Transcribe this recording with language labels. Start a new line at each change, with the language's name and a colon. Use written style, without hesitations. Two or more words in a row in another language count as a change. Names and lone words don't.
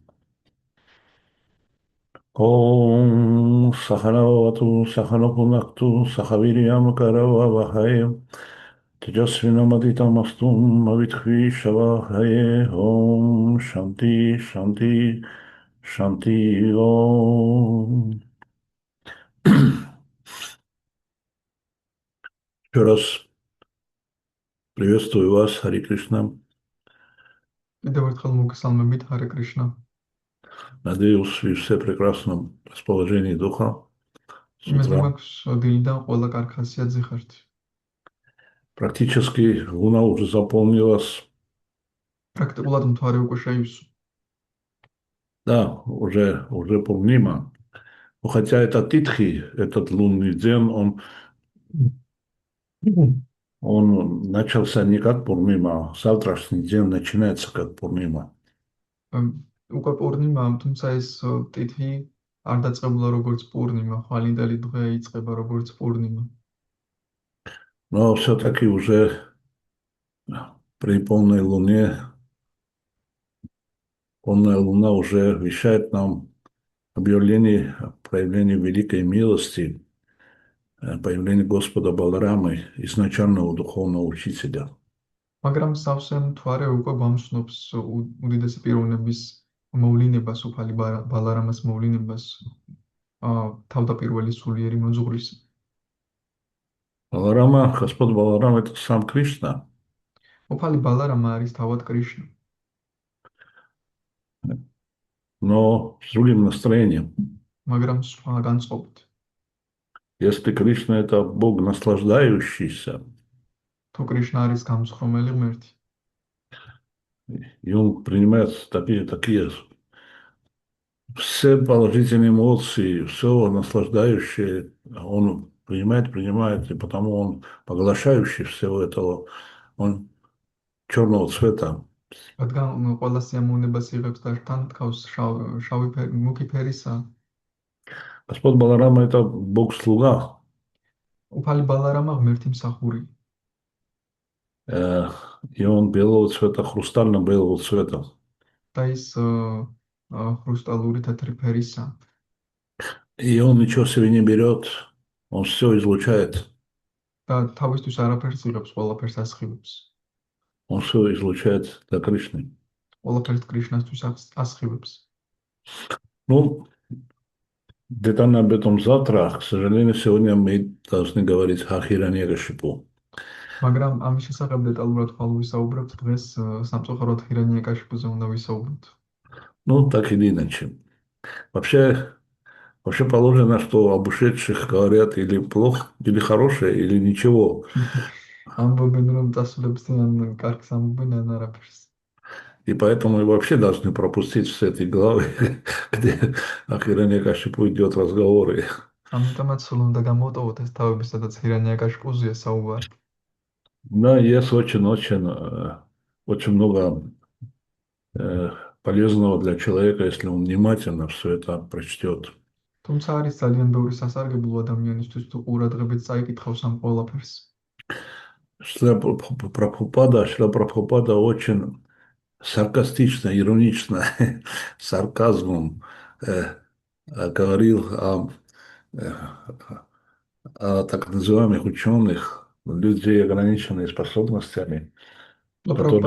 Sanskrit: ॐ सहनवतु सहनपुनक्तु सहवीर्यं करवावहै तेजस्विनमदितमस्तु मा विद्विषावहै ॐ शान्ति शान्ति शान्ति ॐ.
Russian: Еще раз приветствую вас, Хари Кришна.
Georgian: კიდევ ერთხელ მოგესალმებით, ჰარე კრიშნა.
Russian: Надеюсь, вы все в прекрасном расположении духа. С
Georgian: იმედი
Russian: утра.
Georgian: მაქვს, დილიდან ყველა კარგ ხასიათზე ხართ.
Russian: Практически луна уже заполнилась.
Georgian: პრაქტიკულად მთვარე უკვე შეივსო.
Russian: Да, уже Пурнима. Но хотя это Титхи, этот лунный день, он начался не как Пурнима, завтрашний день начинается как Пурнима.
Georgian: უკვე პურნიმა, თუმცა ეს ტითი არ დაწყებულა როგორც პურნიმა, ხვალინდელი დღე იწყება როგორც пурнима.
Russian: Но все-таки уже при полной луне, полная луна уже вещает нам объявление о проявлении великой милости, появление Господа Баларамы, изначального духовного учителя.
Georgian: მაგრამ სავსე მთვარე უკვე გვამცნობს უდიდესი პიროვნების მოვლენებას, უფალი ბალარამას მოვლენებას, თავდაპირველი სულიერი მოძღვრის.
Russian: Баларама, Господь Баларам, это сам Кришна.
Georgian: უფალი ბალარამა არის თავად კრიშნა,
Russian: Но с другим настроением.
Georgian: მაგრამ სხვა განწყობით.
Russian: Если Кришна это Бог наслаждающийся,
Georgian: თუ კრიშნა არის გამსხრომელი ღმერთი,
Russian: и он принимает такие все положительные эмоции, все наслаждающее, он принимает, и потому он поглощающий всего этого, он черного цвета.
Georgian: რადგან ყველა სიამოვნებას იღებს და თან თქავს შავი მუქი ფერისა,
Russian: Господь Баларама это Бог-слуга,
Georgian: უფალი ბალარამა ღმერთი მსახური.
Russian: и он белого цвета, хрустально-белого цвета.
Georgian: და ის хрусталური თეთრი ფერისა.
Russian: И он ничего себе не берет, он все излучает,
Georgian: და თავისთვის არაფერს იღებს, ყველაფერს ასხივებს.
Russian: он все излучает для Кришны.
Georgian: ყველაფერს კრიშნასთვის ასხივებს.
Russian: Ну, детально об этом завтра. К сожалению, сегодня мы должны говорить о Хираньякашипу.
Georgian: მაგრამ ამის შესახებ დეტალურად ხვალ ვისაუბრებთ დღეს სამწუხაროდ ჰირანიაკაშიფუზე უნდა ვისაუბროთ.
Russian: Ну, так или иначе. Вообще положено, что об ушедших говорят или плохо, или хорошее, или ничего.
Georgian: ამბობენ რომ დასულებს ან კარგს ამბობენ ან არაფერს.
Russian: И поэтому мы вообще должны пропустить все эти главы, где о Хираньякашипу идет разговоры.
Georgian: ამიტომაც სულ უნდა გამოვტოვოთ ეს თავები, სადაც ჰირანიაკაშიფუზეა საუბარი.
Russian: Да, есть очень много полезного для человека, если он внимательно все это прочтет.
Georgian: თუმცა არის ძალიან ბევრი სასარგებლო ადამიანისთვის თუ ყურადღებით წაიკითხავს ამ ყველაფერს.
Russian: Шрила Прабхупада очень саркастично, иронично, сарказмом говорил э, о так называемых ученых, людей ограниченными способностями, которые